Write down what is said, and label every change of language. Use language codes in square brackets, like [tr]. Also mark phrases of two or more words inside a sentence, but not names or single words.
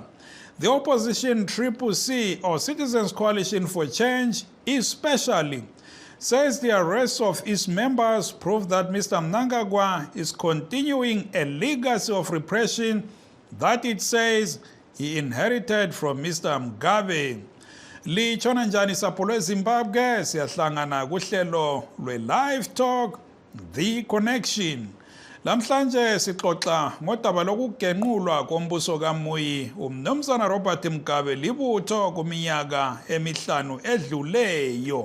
[en] The opposition CCC, or Citizens Coalition for Change, especially, says the arrests of its members prove that Mr. Mnangagwa is continuing a legacy of repression that it says he inherited from Mr. Mugabe. [nd] Litshona njani sapho lweZimbabwe, siyahlangana kuhlelo lwe-Livetalk, The Connection. Lamhlanje sixoxa ngodaba lokugenqulwa kombuso kaMuyi uMnumzana Robert Mugabe libutho kuminyaka emihlanu edluleyo.